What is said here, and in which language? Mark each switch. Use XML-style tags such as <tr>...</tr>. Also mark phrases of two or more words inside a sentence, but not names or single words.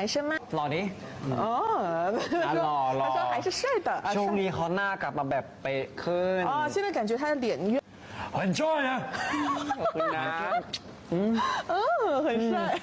<zh>生吗</zh> <th>หล่อดิอ๋อหล่อ</th> <zh>他说还是帅的</zh> <th>ช่วงนี้เขาหน้ากลับมาแบบเป๊ะขึ้นอ๋อ</th> <zh>现在感觉他的脸越很帅啊</zh> <th>ขอบคุณนะ</th> <zh>很帅</zh>